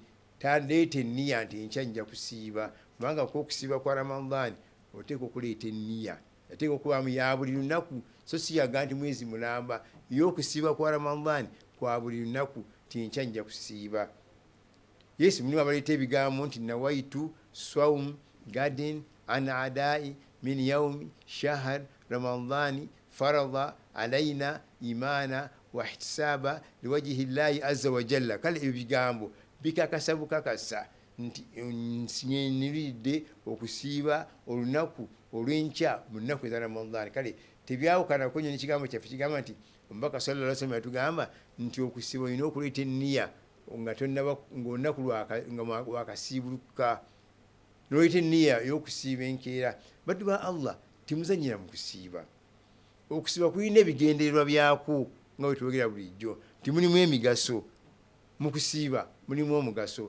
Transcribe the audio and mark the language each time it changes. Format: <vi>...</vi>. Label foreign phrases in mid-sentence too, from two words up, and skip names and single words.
<lg>Tandeeta enniya nti enkya nja kusiiba, kubanga okusiiba kwa Ramadan oteeka okuleeta enniya, yateeka okubaamu ya buli lunaku, so si yaga nti mwezi mulamba. Y'okusiiba kwa Ramadan kwa buli lunaku ti enkya nja kusiiba. Yesu mulimu abaleeta ebigambo nti</lg> <ar>نويت صوم غد عن أداء من يوم شهر رمضان فرض علينا إيمانا واحتسابا لوجه الله عز و جل.</ar> <lg>Kale ebyo bigambo bikakasa bukakasa nti nsinyeniridde okusiiba olunaku olw'enkya mu nnaku eza Ramadan. Kale tebyawukanako nnyo n'ekigambo kyaffe kigamba nti omubaka</lg> <ar>صلى الله عليه وسلم</ar> <lg>yatugamba nti okusiiba olina okuleeta enniya nga olunaku lwakasiibuluka, noleta enniya y'okusiiba enkeera. Baddu ba Allah, timuzanyira mu kusiiba. Okusiiba kulina ebigendererwa byakwo nga bwe twogera bulijjo, nti mulimu emigaso mu kusiiba, mulimu omugaso.</lg>